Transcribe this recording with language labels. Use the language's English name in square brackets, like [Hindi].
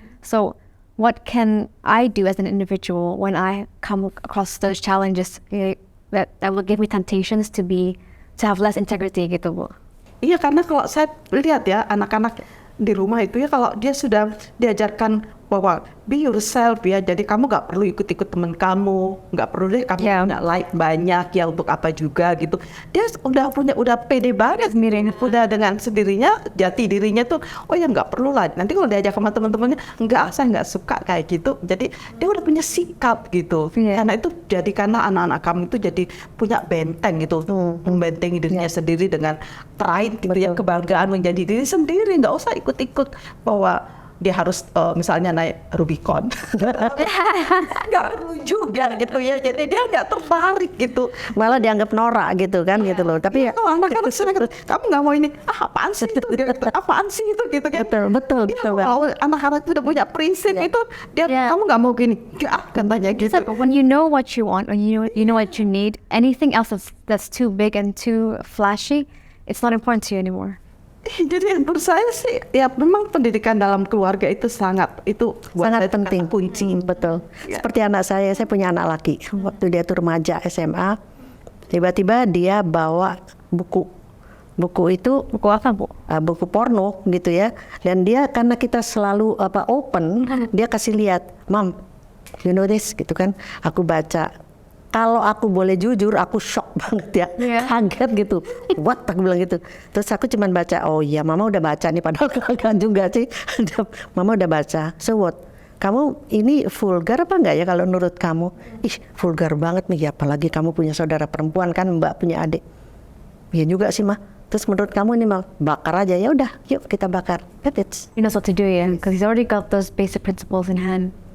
[English] So, what can I do as an individual when I come across those challenges that will give me temptations to have less integrity gitu Bu? [Indonesian] Iya, karena kalau saya lihat ya anak-anak di rumah itu ya, kalau dia sudah diajarkan bahwa [English] be yourself [Indonesian] ya, jadi kamu nggak perlu ikut-ikut teman kamu, nggak perlu deh kamu punya like banyak ya untuk apa juga gitu. Dia udah pede banget sendirinya, udah dengan sendirinya jati dirinya tuh, oh ya nggak perlu lah. Nanti kalau diajak sama teman-temannya, saya nggak suka kayak gitu. Jadi dia udah punya sikap gitu. Karena itu jadi karena anak-anak kamu itu jadi punya benteng gitu, membentengi dirinya sendiri dengan pride gitu ya, kebanggaan menjadi diri sendiri, nggak usah ikut-ikut bahwa dia harus misalnya naik Rubicon. Nggak perlu juga gitu ya, jadi dia nggak tertarik gitu, malah dianggap norak gitu kan gitu loh. Tapi ya anak-anak kamu nggak mau ini, apaan sih itu gitu, apaan sih itu gitu kan. betul Kalau anak-anak itu udah punya prinsip itu, dia kamu nggak mau gini katanya gitu. [English] So when you know what you want, when you know what you need, anything else that's too big and too flashy, it's not important to you anymore. [Indonesian] Jadi menurut saya sih ya memang pendidikan dalam keluarga itu sangat penting, kunci. Betul. Seperti anak saya punya anak laki, waktu dia tuh remaja SMA, tiba-tiba dia bawa buku itu Buku apa Bu? buku porno gitu ya, dan dia karena kita selalu open, dia kasih lihat, [English] "Mom, you know this," [Indonesian] gitu kan. Aku baca. Kalau aku boleh jujur, aku shock banget ya, kaget gitu. What? Aku bilang gitu. Terus aku cuman baca, oh iya mama udah baca nih, padahal kan juga sih. Mama udah baca. [English] So what? [Indonesian] Kamu ini vulgar apa enggak ya kalau menurut kamu? Ih, vulgar banget nih, apalagi kamu punya saudara perempuan kan, Mbak punya adik. Iya juga sih mah. Terus menurut kamu ini mah bakar aja, ya udah, yuk kita bakar. [English] That it's He knows what to do, yeah, because he's already got those basic principles in hand.